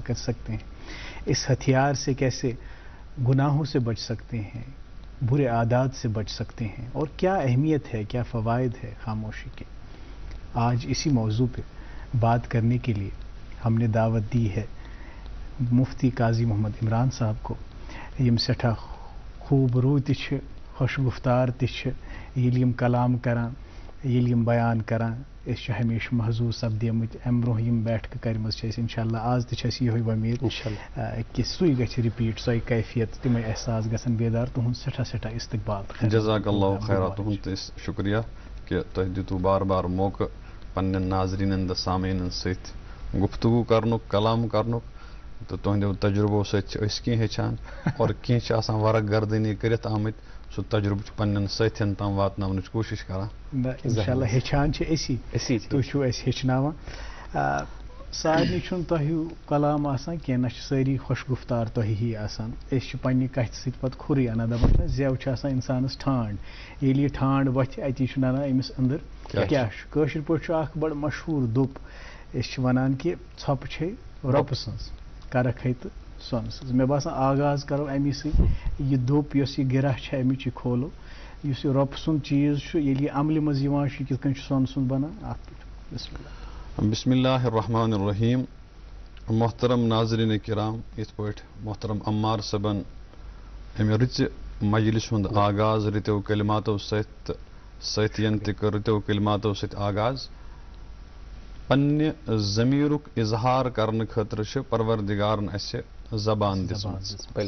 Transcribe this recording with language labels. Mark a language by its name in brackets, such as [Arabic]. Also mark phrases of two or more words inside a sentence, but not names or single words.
[Urdu] کر سکتے ہیں اس ہتھیار سے کیسے گناہوں سے بچ سکتے ہیں برے عادات سے بچ سکتے ہیں اور کیا اہمیت ہے کیا فوائد ہے خاموشی کے آج اسی موضوع پہ بات کرنے کے لیے ہم نے دعوت دی ہے مفتی قاضی محمد عمران صاحب کو [Kashmiri] یم سٹھا خوب رو تچھ خوش گفتار تچھ ییٚلہِ یِم کلام کران ییٚلہِ یِم بیان کران أسۍ چھِ ہمیشہ محظوظ سپدیمٕتۍ امہِ برونٛہہ یِم بیٹھکہٕ کَرِمٕژ چھِ اَسہِ اِنشاءاللہ آز تہِ چھِ اَسہِ یِہوے وۄمید کہِ سُے گژھِ رِپیٖٹ سۄے کیفیت تِمے احساس گژھن بیدار تُہُنٛد سٮ۪ٹھاہ سٮ۪ٹھاہ استقبال [Arabic] جزاک اللہ خیرات [Kashmiri] تُہُنٛد تہِ شُکریہ کہ تۄہہِ دِتوٗ بار بار موقعہٕ پننٮ۪ن ناظریٖنن تہٕ سامعیٖنن سۭتۍ گفتگو کرنُک کلام کرنُک تو تہندیو تجربو ست کی ہیچان اور کی ورق گردنی کرت آمت سو تجربہ پنن ساتھین تام واتناونچ کوشش کران. انشاءاللہ ہیچان چھ اسی تُہۍ چھِو اَسہِ ہیٚچھناوان. سارنٕے چھُنہٕ تۄہہِ ہیوٗ کلام آسان کینٛہہ نہ چھِ سٲری خۄش گُفتار تۄہہِ ہی آسان. أسۍ چھِ پنٛنہِ کَتھِ سۭتۍ پَتہٕ کھُرٕے اَنان دَپان چھِ زٮ۪و چھِ آسان اِنسانَس ٹھانٛڈ ییٚلہِ یہِ ٹھانٛڈ وۄتھِ اَتی چھُ نَنان أمِس أنٛدٕر کیٛاہ چھُ. کٲشِر پٲٹھۍ چھُ اَکھ بَڑٕ مشہوٗر دوٚپ أسۍ چھِ وَنان کہِ ژھۄپہٕ چھے رۄپہٕ سٕنٛز کَرَکھَے تہٕ سۄنہٕ سٕنٛز. مےٚ باسان آغاز کَرو اَمی سۭتۍ یہِ دوٚپ یۄس یہِ گِرا چھِ اَمِچ یہِ کھولو. یُس یہِ رۄپہٕ سُنٛد چیٖز چھُ ییٚلہِ یہِ عملہِ منٛز یِوان چھُ یہِ کِتھ کٔنۍ چھُ سۄنہٕ سُنٛد بَنان اَتھ پٮ۪ٹھ بسم اللہ. [Arabic] بسم اللہ الرحمن الرحیم. [Kashmiri] محترم ناظرین کرام یت پٲٹھۍ محترم عمار صٲبن امہِ رٕژِ مجلس ہُنٛد آغاز رٕتیو کلماتو سۭتۍ تہٕ سٲتھین تہِ کٔر رٕتیو کلماتو سۭتۍ آغاز. پننہِ ضمیٖرُک اظہار کرنہٕ خٲطرٕ چھِ پروردگارن اسہِ زبان دِژمٕژ.